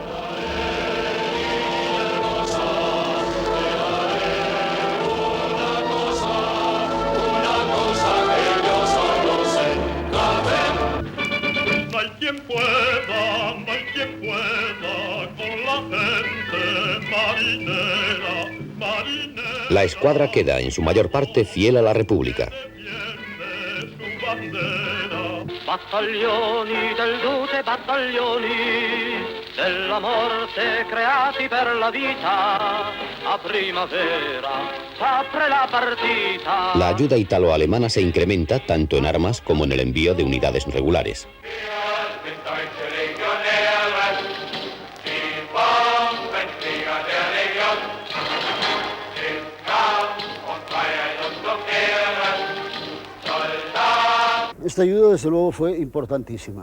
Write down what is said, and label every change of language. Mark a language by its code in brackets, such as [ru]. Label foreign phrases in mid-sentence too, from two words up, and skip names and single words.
[es] No hay quien pueda con la gente marinera. La escuadra queda, en su mayor parte, fiel a la República. [it] Battaglioni del Duce, battaglioni della morte creati per la vita, a primavera s'apre la partita. [es] La ayuda italo-alemana se incrementa tanto en armas como en el envío de unidades regulares. Esta ayuda, desde luego, fue importantísima.